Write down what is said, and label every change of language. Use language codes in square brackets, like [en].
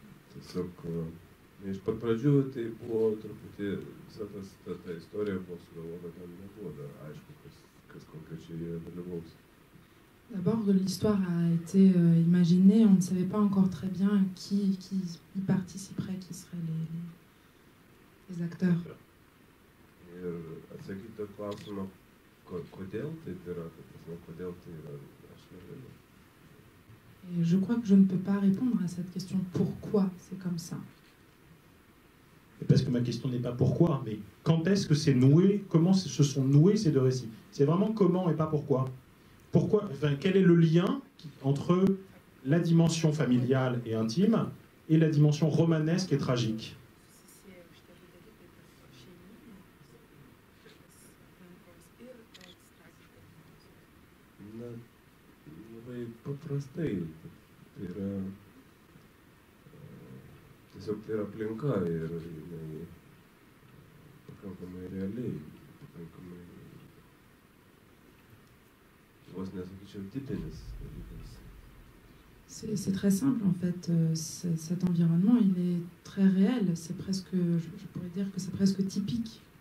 [lt] Tiesiog iš pat pradžių tai buvo truputį, visa ta istorija buvo sugalvota, ten nebuvo dar aišku, kas konkrečiai joje dalyvaus. [fr] D'abord, l'histoire a été imaginée, on ne savait pas encore très bien qui y participerait, qui seraient les acteurs. [lt] Ir atsakyti tą klausimą, kodėl taip yra, kodėl tai yra, aš negaliu. [fr] Et je crois que je ne peux pas répondre à cette question. Pourquoi c'est comme ça? Et parce que ma question n'est pas pourquoi, mais quand est-ce que c'est noué, comment se sont noués ces deux récits? C'est vraiment comment et pas pourquoi. Pourquoi, enfin, quel est le lien entre la dimension familiale et intime et la dimension romanesque et tragique? [lt] Na, labai paprastai. Tai yra, tiesiog tai yra aplinka ir jinai pakankamai realiai, pakankamai, vos nesakyčiau, tipinis dalykas. [fr] C'est très simple en fait. Cet environnement, il est très réel. C'est presque, je pourrais dire que c'est presque typique.